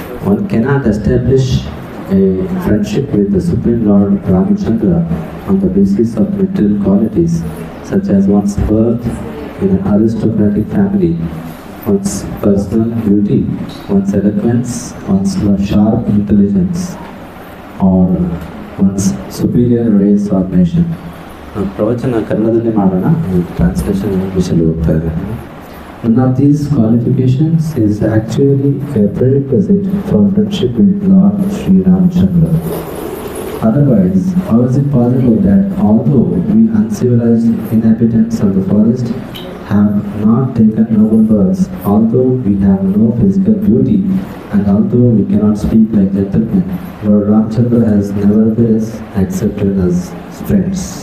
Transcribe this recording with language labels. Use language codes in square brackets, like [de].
[en] One cannot establish a friendship with the Supreme Lord Ramachandra on the basis of material qualities such as one's birth in an aristocratic family, one's personal beauty, one's eloquence, one's sharp intelligence, or one's superior race or nation. [kn] ಪ್ರವಚನ ಕನ್ನಡದಲ್ಲಿ ಮಾಡೋಣ, translation ಇಂಗ್ಲೀಷಲ್ಲಿ ಹೋಗ್ತಾ ಇದೆ. [en] None of these qualifications is actually a prerequisite for friendship with Lord Sri Ramachandra. Otherwise, how is it possible that although we uncivilized inhabitants of the forest have not taken noble births, although we have no physical beauty, and although we cannot speak like gentlemen, Lord Ramachandra has nevertheless accepted us friends?